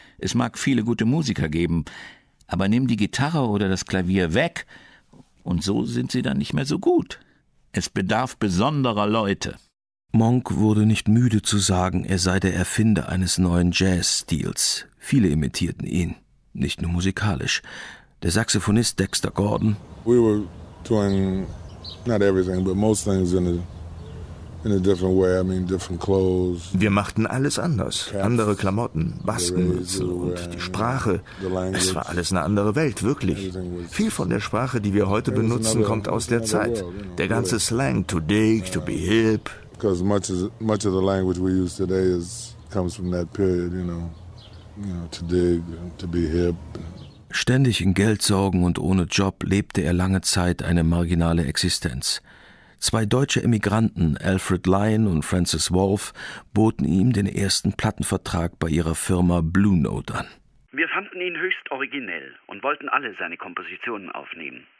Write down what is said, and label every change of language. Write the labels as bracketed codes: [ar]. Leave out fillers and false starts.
[de] Es mag viele gute Musiker geben, aber nimm die Gitarre oder das Klavier weg und so sind sie dann nicht mehr so gut. Es bedarf besonderer Leute. Monk wurde nicht müde zu sagen, er sei der Erfinder eines neuen Jazz-Stils. Viele imitierten ihn, nicht nur musikalisch. Der Saxophonist Dexter Gordon. [en] We were doing not everything, but most things in a different way. I mean, different clothes. [de] Wir machten alles anders. Andere Klamotten, Baskenmütze und die Sprache. Es war alles eine andere Welt, wirklich. Viel von der Sprache, die wir heute benutzen, kommt aus der Zeit. Der ganze Slang, [en] to dig, to be hip. Because much of the language we use today comes from that period, you know, to dig, to be hip. [de] Ständig in Geldsorgen und ohne Job lebte er lange Zeit eine marginale Existenz. Zwei deutsche Emigranten, Alfred Lyon und Francis Wolff, boten ihm den ersten Plattenvertrag bei ihrer Firma Blue Note an. Wir fanden ihn höchst originell und wollten alle seine Kompositionen aufnehmen.